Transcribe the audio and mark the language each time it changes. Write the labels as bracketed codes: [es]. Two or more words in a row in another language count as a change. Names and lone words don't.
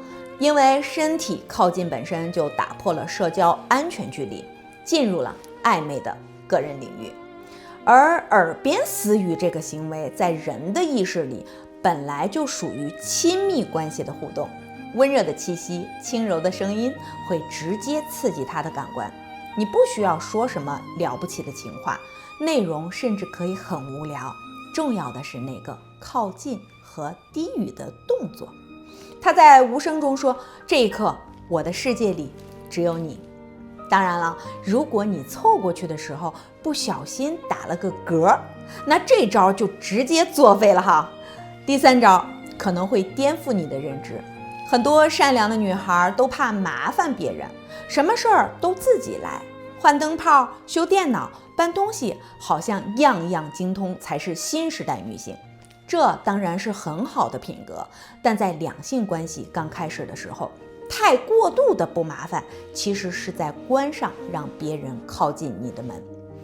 [zh] 因為身體靠近本身就打破了社交安全距離，進入了曖昧的個人領域。而耳邊私語這個行為，在人的意識裡本來就屬於親密關係的互動，溫熱的氣息、輕柔的聲音會直接刺激他的感官。你不需要說什麼了不起的情話，內容甚至可以很無聊，重要的是那个靠近和低語的動作。他在無聲中說，這一刻我的世界裡只有你。當然了，如果你湊過去的時候不小心打了個嗝，那這招就直接作廢了哈。第3招可能會顛覆你的認知。很多善良的女孩都怕麻煩別人，什麼事兒都自己來，換燈泡、修電腦、搬東西，好像樣樣精通才是新時代女性。這當然是很好的品格，但在兩性關係剛開始的時候，太過度的不麻煩，其實是在關上讓別人靠近你的門。